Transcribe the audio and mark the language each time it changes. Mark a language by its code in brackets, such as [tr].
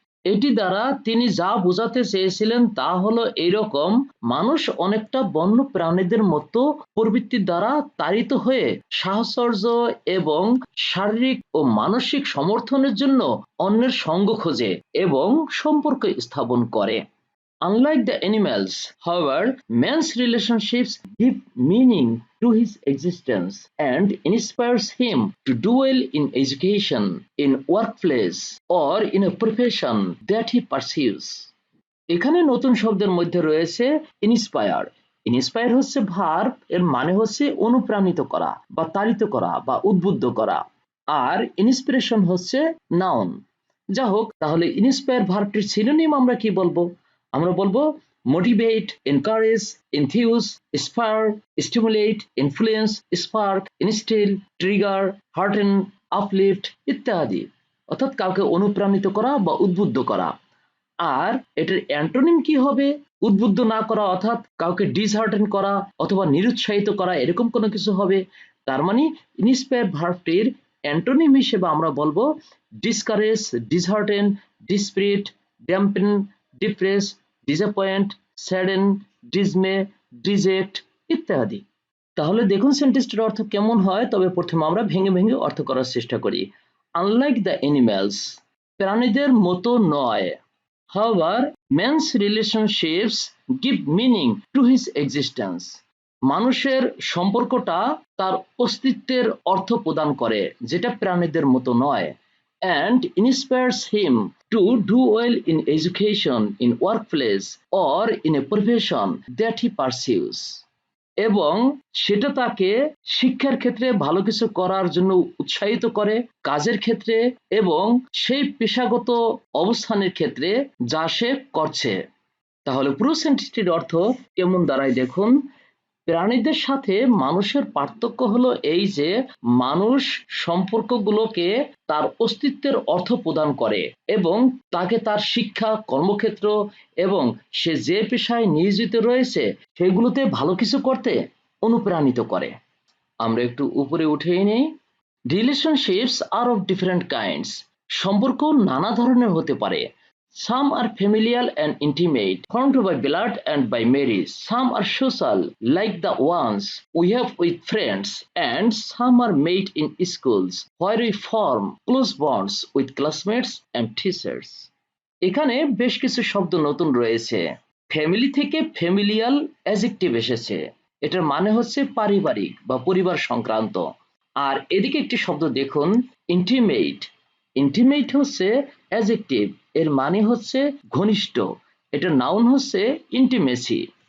[bn] এটি দ্বারা তিনি যা বোঝাতে চেয়েছিলেন তা হলো এইরকম: মানুষ অনেকটা বন্য প্রাণীদের মতো প্রবৃত্তির দ্বারা তাড়িত হয়ে সাহচর্য এবং শারীরিক ও মানসিক সমর্থনের জন্য অন্যের সঙ্গ খোঁজে এবং সম্পর্ক স্থাপন করে। [en] Unlike the animals, however, man's relationships give meaning to his existence and inspires him to do well in education, in workplace, or in a profession that he pursues. [bn] এখানে নতুন শব্দের মধ্যে রয়েছে ইন্সপায়ার। ইন্সপায়ার হচ্ছে ভার্ব, এর মানে হচ্ছে অনুপ্রাণিত করা বা তাড়িত করা বা উদ্বুদ্ধ করা, আর ইন্সপিরেশন হচ্ছে নাউন। যা হোক, তাহলে ইন্সপায়ার ভার্বটির সিনোনিম আমরা কি বলবো? আমরা বলবো motivate, encourage, এনথিউজ, inspire, stimulate, influence, spark, instil, trigger, hearten, uplift ইত্যাদি। অর্থাৎ কাউকে অনুপ্রাণিত করা বা উদ্বুদ্ধ করা। আর এটার অ্যান্টোনিম কি হবে? উদ্বুদ্ধ না করা, অর্থাৎ কাউকে ডিসহার্টেন করা অথবা নিরুৎসাহিত করা, এরকম কোনো কিছু হবে। তার মানে ইন্সপায়ার ভার্বটির অ্যান্টোনিম হিসেবে আমরা বলবো ডিসকারেজ, ডিসহার্টেন, ডিসপ্রিট, ড্যাম্পেন, ডিপ্রেস, ডিসঅ্যাপয়েন্ট, স্যাডেন, ডিসমে, ডিজেক্ট ইত্যাদি। তাহলে দেখুন সেন্টেন্সটির অর্থ কেমন হয়। তবে প্রথমে আমরা ভেঙে ভেঙে অর্থ করার চেষ্টা করি। [en] unlike the animals, [bn] প্রাণীদের মতো নয়। [en] However, man's relationships give meaning to his existence. [bn] মানুষের সম্পর্কটা তার অস্তিত্বের অর্থ প্রদান করে, যেটা প্রাণীদের মতো নয়, [en] and inspires him to do well in education, in workplace, or in a profession that he pursues. [bn] এবং সেটা তাকে শিক্ষার ক্ষেত্রে ভালো কিছু করার জন্য উৎসাহিত করে, কাজের ক্ষেত্রে এবং সেই পেশাগত অবস্থানের ক্ষেত্রে যা সে করছে। তাহলে পুরো সেন্টেন্সটির অর্থ কেমন দাঁড়ায় দেখুন। প্রাণীদের সাথে মানুষের পার্থক্য হলো এই যে, মানুষ সম্পর্কগুলোকে তার অস্তিত্বের অর্থ প্রদান করে এবং তাকে তার শিক্ষা, কর্মক্ষেত্র এবং সে যে পেশায় নিয়োজিত রয়েছে সেগুলোতে ভালো কিছু করতে অনুপ্রাণিত করে। আমরা একটু উপরে উঠেই নেই। [en] relationships are of different kinds, [bn] সম্পর্ক নানা ধরনের হতে পারে। [en] Some are familial and intimate, formed by blood and by marriage. Some are social, like the ones we have with friends, and some are made in schools, where we form close bonds with classmates and teachers. [bn] এখানে বেশ কিছু শব্দ নতুন রয়েছে। Family থেকে familial adjective এসেছে, এটার মানে হচ্ছে পারিবারিক বা পরিবার সংক্রান্ত। আর এদিকে একটি শব্দ দেখুন, ইন্টিমেট। ইন্টিমেট হচ্ছে অ্যাজেক্টিভ, এর মানে হচ্ছে ঘনিষ্ঠ, এটার নাউন হচ্ছে ইন্টিমেসি।